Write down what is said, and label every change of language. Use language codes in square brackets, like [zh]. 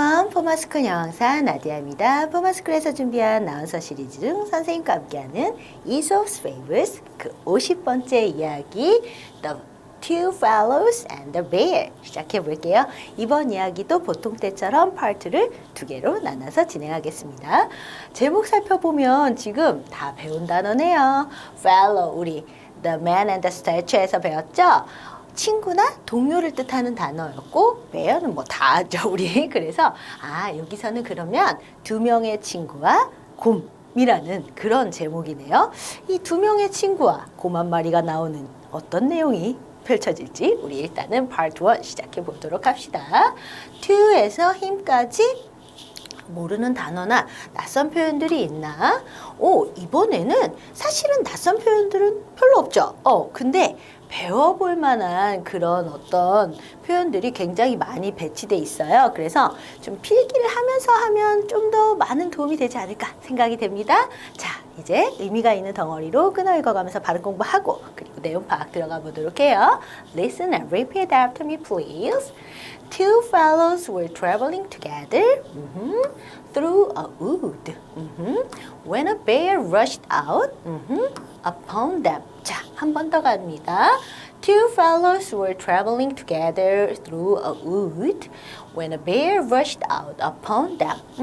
[ko] 포마스쿨 영어사 나디아입니다. 포마스쿨에서 준비한 나운서 시리즈 중 선생님과 함께하는 Aesop's Fables 그 50번째 이야기 The Two Fellows and the Bear 시작해 볼게요. 이번 이야기도 보통 때처럼 파트를 두 개로 나눠서 진행하겠습니다. 제목 살펴보면 지금 다 배운 단어네요. Fellow 우리 The Man and the Statue에서 배웠죠? 친구나 동료를 뜻하는 단어였고 bear는 뭐 다 알죠 우리. 그래서 여기서는 그러면 두 명의 친구와 곰이라는 그런 제목이네요. 이 두 명의 친구와 곰 한 마리가 나오는 어떤 내용이 펼쳐질지 우리 일단은 파트 1 시작해 보도록 합시다. to에서 힘까지 모르는 단어나 낯선 표현들이 있나? 이번에는 사실은 낯선 표현들은 별로 없죠. 근데 배워볼 만한 그런 어떤 표현들이 굉장히 많이 배치돼 있어요. 그래서 좀 필기를 하면서 하면 좀 더 많은 도움이 되지 않을까 생각이 됩니다. 자, 이제 의미가 있는 덩어리로 끊어 읽어가면서 발음 공부하고 그리고 내용 파악 들어가 보도록 해요. [en] Listen and repeat after me, please. Two fellows were traveling together through a wood. When a bear rushed out upon them. [ko] 자, 한 번 더 갑니다. [en] Two fellows were traveling together through a wood when a bear rushed out upon them.